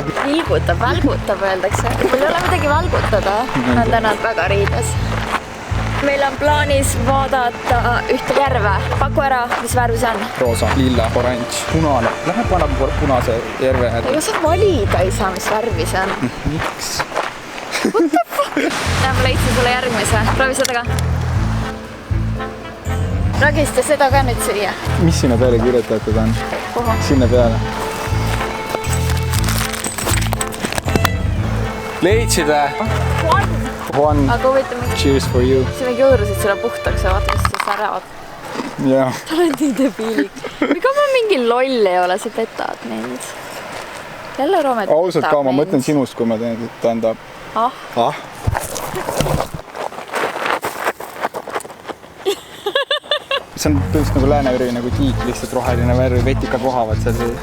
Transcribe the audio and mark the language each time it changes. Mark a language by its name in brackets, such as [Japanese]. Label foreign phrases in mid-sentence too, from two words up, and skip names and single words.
[Estonian] Vilgutab, välgutab, öeldakse. Meil ei ole midagi välgutada. Ma olen täna väga riides. Meil on plaanis vaadata ühte järve. Paku ära, mis värv see on? Roosa, lilla, oranž, punane. Lähme paneb punase järve äärde. Ega sa valida ei saa, mis värvi see on. Miks? [English] What the fuck? [Estonian] Ja ma leidsin sulle järgmise. Proovi seda ka. Ragista seda ka nüüd süüa. Mis sinna peale kirjutatud on? Kuhu? Sinna peale. Leidsid või? One. Aga huvitav, mingi... [English] Cheers for you. [Estonian] sa mingi hõõrusid selle puhtaks ja vaata, mis sa säravad. Jah. Ta oled nii debiilik. Ega ma mingi loll ei ole, sa petad mind. Jälle Roomet petab Ausalt ka, ma mõtlen sinust, kui ma teen, et tähendab. Ah? See on tõesti nagu Lääne-Jüri nagu tiik, lihtsalt roheline värv, vetikad vohavad seal sees.